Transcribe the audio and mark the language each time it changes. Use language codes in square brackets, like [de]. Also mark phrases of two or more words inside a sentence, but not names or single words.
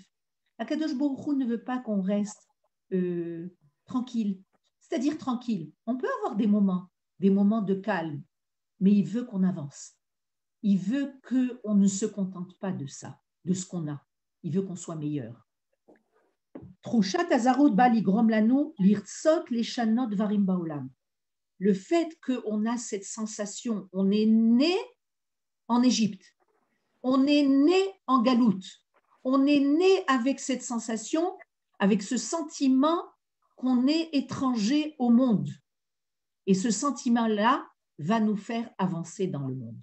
[he] הקדוש ברוך הוא [fr] ne veut pas qu'on reste tranquille, c'est-à-dire tranquille. On peut avoir des moments de calme, mais il veut qu'on avance. Il veut qu'on ne se contente pas de ça, de ce qu'on a. Il veut qu'on soit meilleur. [he] תחושת הזרות באה לגרום לנו לרצות לשנות דברים בעולם. [fr] Le fait qu'on a cette sensation, on est né en Égypte, on est né en Galoute, on est né avec cette sensation, avec ce sentiment qu'on est étranger au monde. Et ce sentiment-là va nous faire avancer dans le monde.